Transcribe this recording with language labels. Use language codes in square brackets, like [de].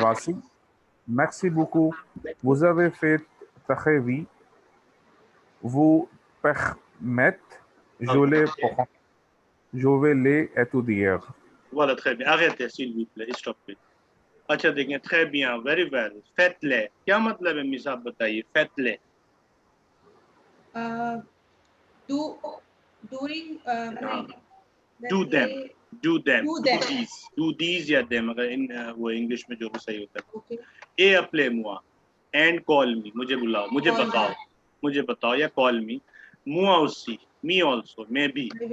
[fr] voici. Merci beaucoup. Vous avez fait très vite. Vous permettez, je vais les étudier. Voilà, très bien। Arrêtez s'il vous plaît, stoppez। [hi] अच्छा देखें, [fr] très bien, [en] very well। [fr] faites-les [hi] क्या मतलब है miss, आप बताइए। [fr] faites-les [en] doing do them, do them, do them। [hi] do these या them, अगर इन वो इंग्लिश में जो भी सही होता है। [en] Okay। ए [fr] appelez-moi [en] and call me, [hi] मुझे बुलाओ, मुझे बताओ [en] या call me। [fr] moi aussi, [en] me also, [hi] मैं भी।